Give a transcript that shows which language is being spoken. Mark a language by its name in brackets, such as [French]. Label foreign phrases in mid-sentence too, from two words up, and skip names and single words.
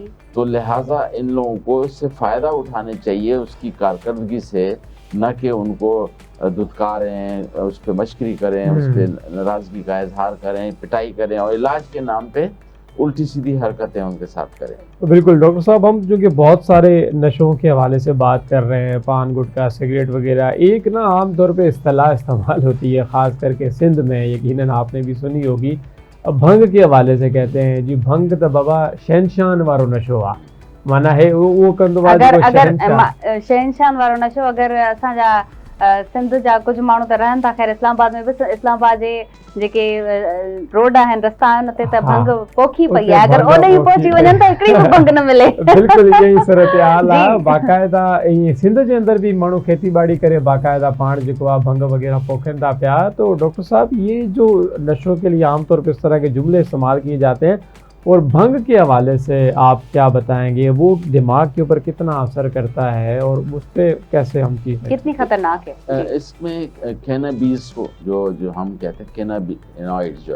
[Hindi] तो लिहाजा इन लोगों को इससे फ़ायदा उठाने चाहिए, उसकी कारकर्दगी से, न कि उनको धुतकारें, उस पर मशकरी करें, उस पर नाराज़गी का इजहार करें, पिटाई करें और इलाज के नाम पे उल्टी सीधी हरकतें उनके साथ करें। तो बिल्कुल डॉक्टर साहब, हम जो कि बहुत सारे नशों के हवाले से बात कर रहे हैं, पान गुटखा सिगरेट वगैरह, एक ना आम तौर पे इस्तेलाह इस्तेमाल होती है ख़ास करके सिंध में, यकीनन आपने भी सुनी होगी, भंग के हवाले से कहते हैं जी [Sindhi] भंग तो बाबा शहनशान वारो नशो आ, माना है वो कंदो अगर शहनशान वारो नशो अगर असांजा सिंध जा कुछ माण्हू त रहनि था, ख़ैर इस्लामाबाद में बि, इस्लामाबाद जे जेके रोड आहिनि, रस्ता आहिनि, उते त भंग पोखी पई आहे, अगर ओॾे ई पहुची वञनि त हिकिड़ी बि भंग न मिले। [Hindi] बिल्कुल यही सूरत हाल [Sindhi] आहे। बाक़ायदा ईअं सिंध जे अंदर भी माण्हू खेती बाड़ी करे बाक़ायदा पाण जेको आहे भंग वगैरह पोखनि था पिया। [Hindi] तो डॉक्टर साहब, ये जो नशों के लिए आमतौर पर इस तरह के जुमले इस्तेमाल किए जाते हैं, और भंग के हवाले से आप क्या बताएंगे, वो दिमाग के ऊपर कितना असर करता है और उस पर कैसे हम चीज़, कितनी खतरनाक है? इसमें कैनाबीज को जो हम कहते हैं कैनाबिनॉइड्स जो है